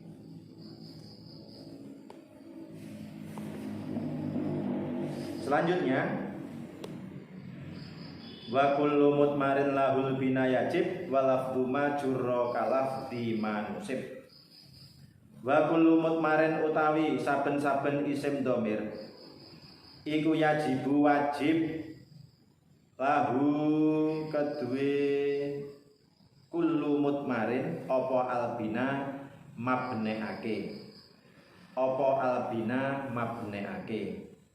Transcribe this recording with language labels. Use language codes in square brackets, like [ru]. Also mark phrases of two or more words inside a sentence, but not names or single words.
[ar] Selanjutnya وكل مضمر له البنا يجب ولفظ ما جر كلفظ ما نصب. وكل مضمر [jv] utawi saben-saben isim dhamir iku yajibu wajib lahu kedue [ar] كل مضمر [jv] apa albina mabneake apa albina mabneake.